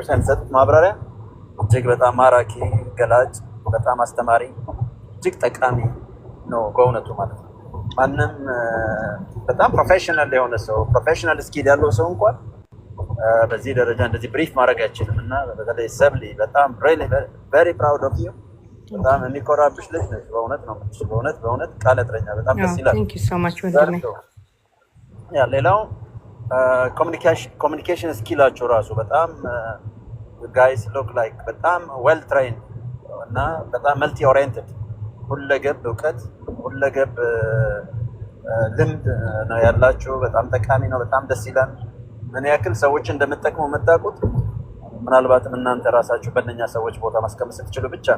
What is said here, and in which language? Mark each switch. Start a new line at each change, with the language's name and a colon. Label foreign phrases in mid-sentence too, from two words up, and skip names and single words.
Amharic: ላይ የሚሰጡት ማብራሪያ እጅግ በጣም ማራኪ፣ ገላጭ፣ በጣም አስተማሪ፣ እጅግ ጠቃሚ ነው በእውነቱ ማለት ነው። ማንም በጣም ፕሮፌሽናል የሆነ ሰው
English: professional skill
Amharic: ያለው ሰው እንኳን በዚህ ደረጃ እንደዚህ ብሪፍ ማድረግ አይችልም። እና በተለይ ሰብሊ በጣም
English: very proud of you
Amharic: በጣም የሚኮራብሽ ልጅ ነሽ። በእውነት ነው በእውነት ቃል እጥረኛ በጣም ደስ ይላል።
English: thank you so much ወንድሜ።
Amharic: ያ ሌላው ኮሚኒኬሽን ስኪላችሁ ራሱ በጣም
English: guys look like
Amharic: በጣም
English: well trained
Amharic: እና በጣም
English: multi oriented
Amharic: ሁለገብ እውቀት ሁለገብ ልምድ ነው ያላችሁ። በጣም ጠቃሚ ነው። በጣም ደስ ይላል። ምን ያክል ሰዎች እንደምትጠቅሙ የምታውቁት ምናልባትም እናንተ ራሳችሁ በእነኛ ሰዎች ቦታ ማስቀመጥ ስትችሉ ብቻ ነው።